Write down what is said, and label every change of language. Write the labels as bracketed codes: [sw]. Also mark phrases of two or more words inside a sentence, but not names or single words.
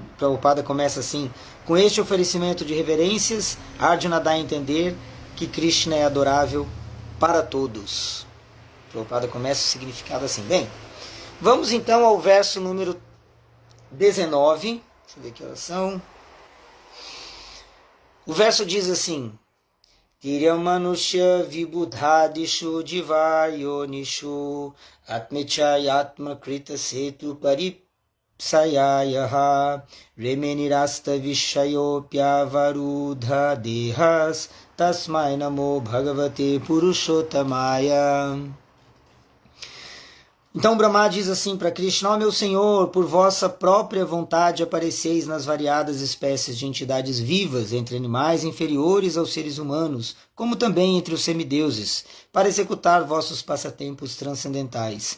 [pt] Prabhupada começa assim, com este oferecimento de reverências, Arjuna dá a entender que Krishna é adorável para todos. Prabhupada começa o significado assim. Bem, vamos então ao verso número 19. Deixa eu ver que horas são. O verso diz assim: [sa] तिर्यङ्मनुष्य विबुधादिषु जीवयोनिषु आत्मेच्छयात्म कृत सेतु परिप्सयायः रेमेनिरस्त विषयोप्यवरुद्ध देहस् तस्मै नमो भगवते पुरुषोत्तमाय. [pt] Então Brahma diz assim para Krishna: ó meu Senhor, por vossa própria vontade apareceis nas variadas espécies de entidades vivas, entre animais inferiores aos seres humanos, como também entre os semideuses, para executar vossos passatempos transcendentais.